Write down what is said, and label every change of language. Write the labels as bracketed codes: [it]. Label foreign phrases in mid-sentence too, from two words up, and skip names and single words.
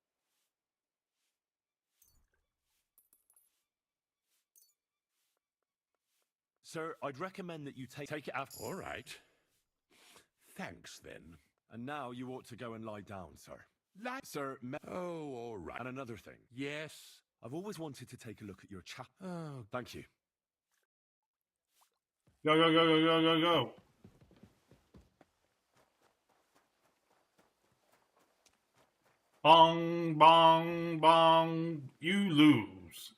[en] Sir, I'd recommend that you take it after... All right. Thanks, then. And now you ought to go and lie down, sir. Sir, Oh, all right. and another thing. Yes? I've always wanted to take a look at your chap. Oh, Thank you. Go, go, go, go, go, go, go. Bong, bong, bong. You lose.